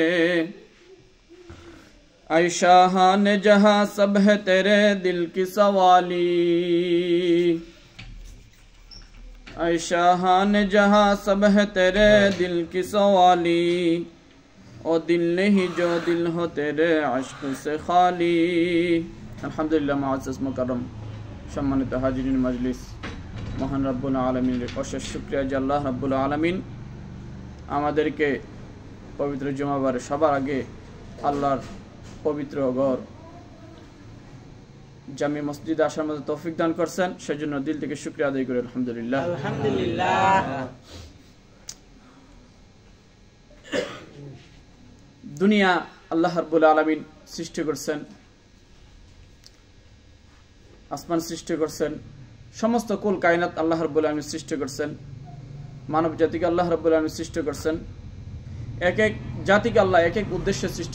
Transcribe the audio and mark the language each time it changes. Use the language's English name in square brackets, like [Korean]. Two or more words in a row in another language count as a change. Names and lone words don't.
[Urdu] اے شاہان جہاں سب ہے تیرے دل کی سوالی اے شاہان جہاں سب ہے تیرے دل کی سوالی او دل نہیں جو دل ہو تیرے عشق سے خالی [Bangla] আলহামদুলিল্লাহ মুআজ্জাজ মুকাররম সম্মানিত হাজিরিন মজলিস মহান রব্বুল আলামিনের অশেষ শুকরিয়া যে আল্লাহ রব্বুল আলামিন আমাদেরকে পবিত্র জুমাবারে সবার আগে আল্লাহর পবিত্র ঘর জামি মসজিদে আসার মতো তৌফিক দান করছেন সেজন্য দিল থেকে শুকরিয়া আদায় করি আলহামদুলিল্লাহ আলহামদুলিল্লাহ দুনিয়া আল্লাহ রব্বুল আলামিন সৃষ্টি করেছেন আসমান সৃষ্টি করছেন সমস্ত কুল কায়নাত আল্লাহ রাব্বুল আলামিন সৃষ্টি করছেন মানব জাতিকে আল্লাহ রাব্বুল আলামিন সৃষ্টি করছেন এক এক জাতিকে আল্লাহ এক এক উদ্দেশ্যে সৃষ্টি